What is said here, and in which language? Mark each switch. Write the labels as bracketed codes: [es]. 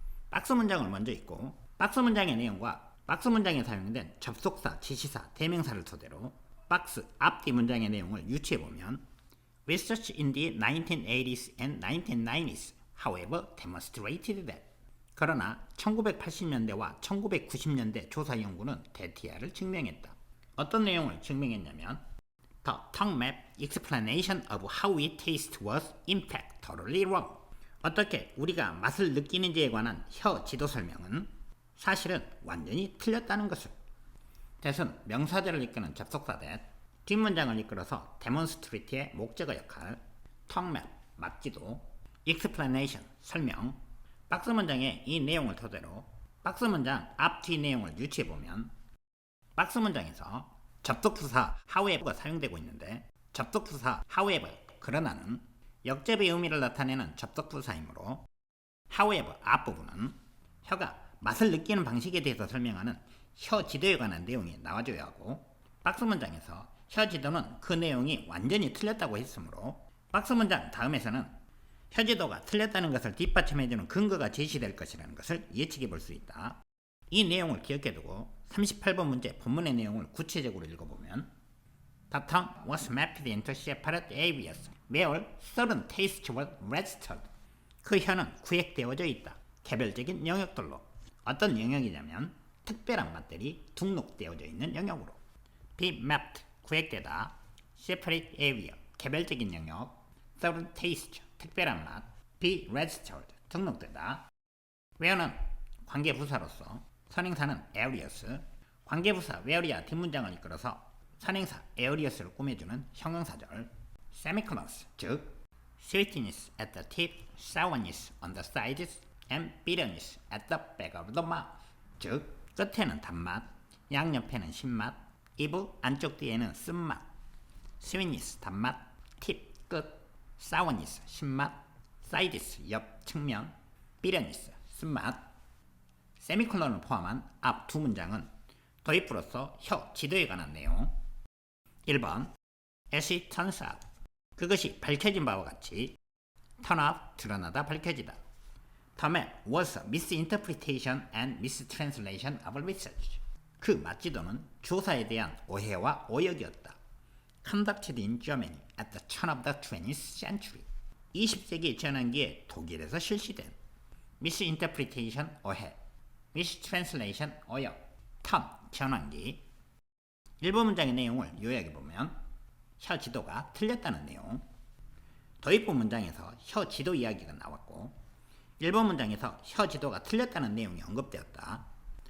[ko] 박스 문장을 먼저 읽고 박스 문장의 내용과 박스 문장에 사용된 접속사, 지시사, 대명사를 토대로 박스 앞뒤 문장의 내용을 유추해보면 [en] Research in the 1980s and 1990s, however, demonstrated that [ko] 그러나 1980년대와 1990년대 조사 연구는 대티아를 증명했다. 어떤 내용을 증명했냐면 [en] The tongue map explanation of how we taste was in fact totally wrong. [ko] 어떻게 우리가 맛을 느끼는지에 관한 혀 지도 설명은 사실은 완전히 틀렸다는 것을. 대신 명사절을 이끄는 접속사 that, 뒷문장을 이끌어서 demonstrate의 목적어 역할, tongue map, 맛지도, explanation, 설명, 박스 문장의 이 내용을 토대로 박스 문장 앞, 뒤 내용을 유추해보면 박스 문장에서 접속부사 however가 사용되고 있는데 접속부사 however, 그러나는 역접의 의미를 나타내는 접속부사이므로 however 앞부분은 혀가 맛을 느끼는 방식에 대해서 설명하는 혀 지도에 관한 내용이 나와줘야 하고 박스 문장에서 혀 지도는 그 내용이 완전히 틀렸다고 했으므로 박스 문장 다음에서는 혀 지도가 틀렸다는 것을 뒷받침해주는 근거가 제시될 것이라는 것을 예측해 볼 수 있다. 이 내용을 기억해두고 38번 문제 본문의 내용을 구체적으로 읽어보면 [en] The tongue was mapped into separate areas where certain tastes were registered. [ko] 그 혀는 구획되어져 있다. 개별적인 영역들로. 어떤 영역이냐면 특별한 맛들이 등록되어져 있는 영역으로. [en] Be mapped, 구획되다. Separate area, 개별적인 영역. Certain taste, 특별한 맛. Be registered, 등록되다. [ko] where는 관계부사로서 선행사는 areas, 관계부사 where야 뒷문장을 이끌어서 선행사 areas를 꾸며주는 형용사절. [en] semicolons, 즉 sweetness at the tip, sourness on the sides, and bitterness at the back of the mouth. [ko] 즉 끝에는 단맛, 양옆에는 신맛, 입 안쪽 뒤에는 쓴맛. sweetness 단맛, tip 끝, sourness 신맛, sides 옆 측면, bitterness 쓴맛. 세미콜론을 포함한 앞 두 문장은 도입부로서 혀 지도에 관한 내용. 1번 [en] As it turns out, [ko] 그것이 밝혀진 바와 같이 turn out, 드러나다, 밝혀지다. [en] The map was a misinterpretation and mistranslation of research. [ko] 그 맛지도는 조사에 대한 오해와 오역이었다. [en] Conducted in Germany at the turn of the 20th century. [ko] 20세기 전환기에 독일에서 실시된. misinterpretation, 오해. mistranslation, 오역. turn, 전환기. 1번 문장의 내용을 요약해보면 혀 지도가 틀렸다는 내용. 도입부 문장에서 혀 지도 이야기가 나왔고 1번 문장에서 혀 지도가 틀렸다는 내용이 언급되었다.